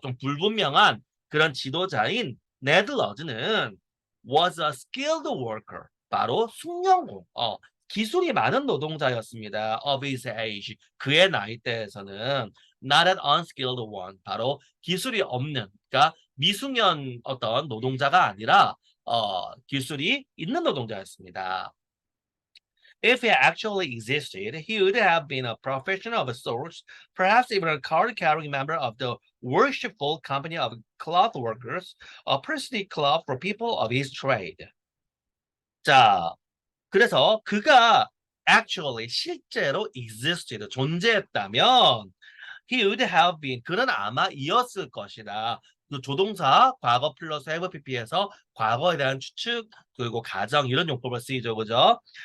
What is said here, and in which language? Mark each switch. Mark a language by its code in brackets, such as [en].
[ko] 좀 불분명한 그런 지도자인 네드 러즈는 [en] was a skilled worker. [ko] 바로 숙련공, 기술이 많은 노동자였습니다. [en] Of his age. [ko] 그의 나이대에서는 [en] not an unskilled one. [ko] 바로 기술이 없는, 그러니까 미숙련 어떤 노동자가 아니라 기술이 있는 노동자였습니다. [en] If he actually existed, he would have been a professional of sorts, perhaps even a card-carrying member of the worshipful company of cloth workers, a priestly club for people of his trade. [ko] 자, 그래서 그가 actually 실제로 existed 존재했다면 [en] he would have been [ko] 그는 아마 이었을 것이다. 그 조동사 과거 플러스 have pp에서 과거에 대한 추측 그리고 가정 이런 용법을 쓰이죠, 그죠?